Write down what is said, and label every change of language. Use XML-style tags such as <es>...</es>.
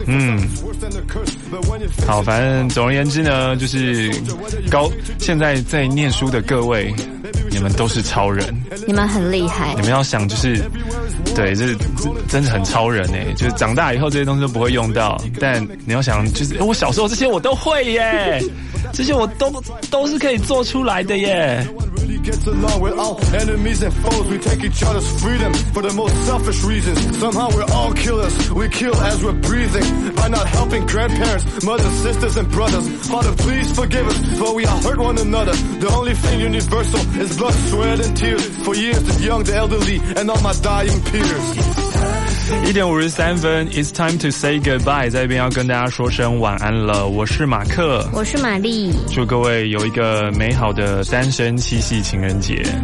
<zh>嗯，好，反正总而言之呢，就是现在在念书的各位，你们都是超人，你们很厉害，你们要想就是对，这真的很超人耶，就是长大以后这些东西都不会用到，但你要想就是我小时候这些我都会耶，这些我都是可以做出来的耶。</zh> <en>Gets along with our enemies and foes. We take each other's freedom for the most selfish reasons. Somehow we're all killers. We kill as we're breathing. By not helping grandparents, mothers, sisters, and brothers. Father, please forgive us, for we all hurt one another. The only thing universal is blood, sweat, and tears. For years, the young, the elderly, and all my dying peers. 1:53, it's time to say goodbye.</en> <zh>在这边要跟大家说声晚安了。我是马克，我是玛丽。祝各位有一个美好的单身七夕情人节。</zh>